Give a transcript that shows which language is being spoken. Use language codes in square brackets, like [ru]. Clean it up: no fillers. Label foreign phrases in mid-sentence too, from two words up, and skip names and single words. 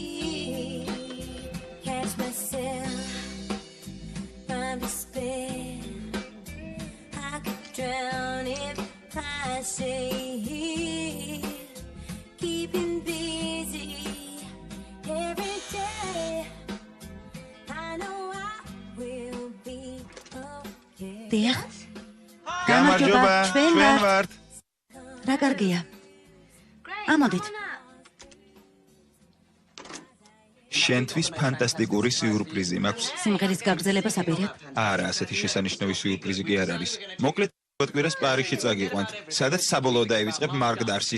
[en] Catch myself from despair. Drown if I say, keeping busy every day. I know I will be okay. [ka] დიახ. გამარჯობა, ჩვენ ვართ. რა კარგია. ამოდით. შენთვის ფანტასტიკური სიურპრიზი მაქვს. სიმღერის გაგრძელებას აპირებ? არა, ასეთი შესანიშნავი სიურპრიზი კი არ არის. მოკლედ კვირას პარიზში წაგიყვანთ, სადაც საბოლოოდ დაივიწყებ მარკ დარსის.